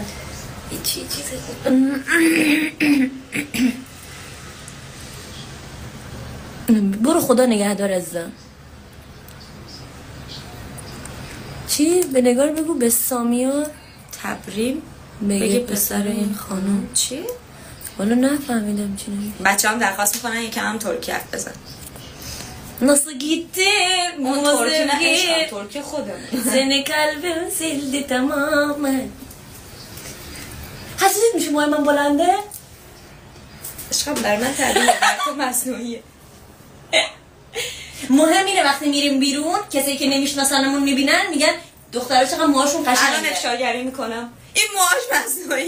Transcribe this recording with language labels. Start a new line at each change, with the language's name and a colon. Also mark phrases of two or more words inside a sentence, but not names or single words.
Persian: چیزی برو خدا نگهدار عزیزم. چی؟ به نگار بگو به سامیا تبریم بگه پسر این خانم. چی؟ والا نفهمیدم چی نگه. بچه هم درخواست میکنن یکم هم ترکی حرف بزن.
Turkish: Nasıl gittin bu sevgi
Persian: ترکی خودم.
Turkish: seni kalbim sildi tamamen.
Persian: حسیت میشه موهای من بلنده؟ عشقم بر من تبریه بر تو مصنوعیه. مهم اینه وقتی میریم بیرون کسی که نمیشناسنمون میبینن میگن دخترها چقدر موهاشون قشنگه. الان افشاگری میکنم این موهاش مصنوعیه.